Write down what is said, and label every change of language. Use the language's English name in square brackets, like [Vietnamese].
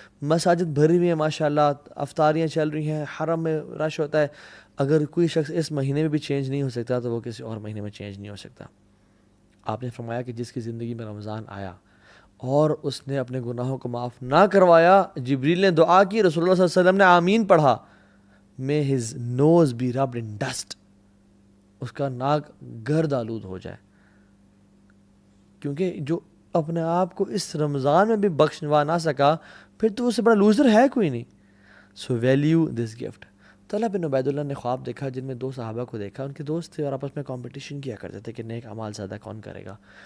[Urdu] مساجد بھری ہوئی ہیں ماشاء اللہ، افطاریاں چل رہی ہیں، حرم میں رش ہوتا ہے. اگر کوئی شخص اس مہینے میں بھی چینج نہیں ہو سکتا تو وہ کسی اور مہینے میں چینج نہیں ہو سکتا. آپ نے فرمایا کہ جس کی زندگی میں رمضان آیا اور اس نے اپنے گناہوں کو معاف نہ کروایا، جبریل نے دعا کی، رسول اللہ صلی اللہ علیہ وسلم نے آمین پڑھا. [English] May his nose be rubbed in dust. [Urdu] اس کا ناک گرد آلود ہو جائے. کیونکہ جو اپنے آپ کو اس رمضان میں بھی بخشوا نہ سکا، پھر تو اس سے بڑا لوزر ہے کوئی نہیں. [English] So value this gift. [Urdu] طلحہ بن عبید اللہ نے خواب دیکھا جن میں 2 صحابہ کو دیکھا. ان کے دوست تھے اور آپس میں کمپٹیشن کیا کرتے تھے کہ نیک اعمال زیادہ کون کرے گا.